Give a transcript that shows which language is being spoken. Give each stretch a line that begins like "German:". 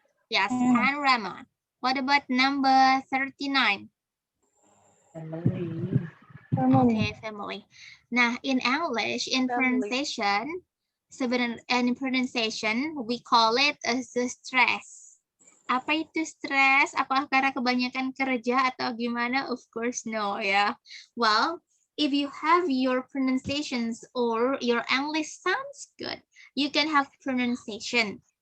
English: Yes, panorama. What about number 39? Family. Okay, family. Nah, in English, in pronunciation, in pronunciation, we call it as the stress.
Indonesian: Apa itu stress? Apakah karena kebanyakan kerja atau gimana?
English: Of course, no, ya. Well, if you have your pronunciations or your English sounds good, you can have pronunciation.